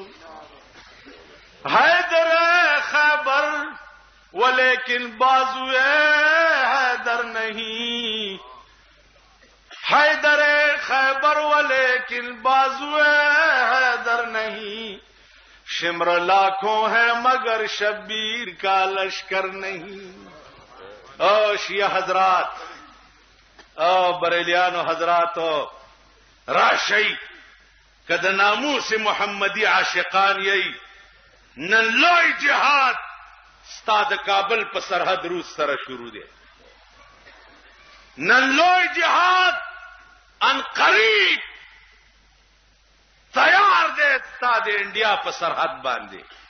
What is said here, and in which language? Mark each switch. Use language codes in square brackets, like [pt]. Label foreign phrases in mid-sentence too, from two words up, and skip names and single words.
[ur] حیدر خیبر ولیکن بازوئے حیدر نہیں، حیدر خیبر ولیکن بازوئے حیدر نہیں، شمر لاکھوں ہے مگر شبیر کا لشکر نہیں. [ps] او شیعہ حضرات، او بریلیانو حضراتو، راشی کد ناموس محمدی عاشقان یی نن لوی جهاد ستا د کابل په سرحد روس سره شروع دی. نن لوی جهاد ان قریب تیار دی ستا د انډیا په سرحد باندې.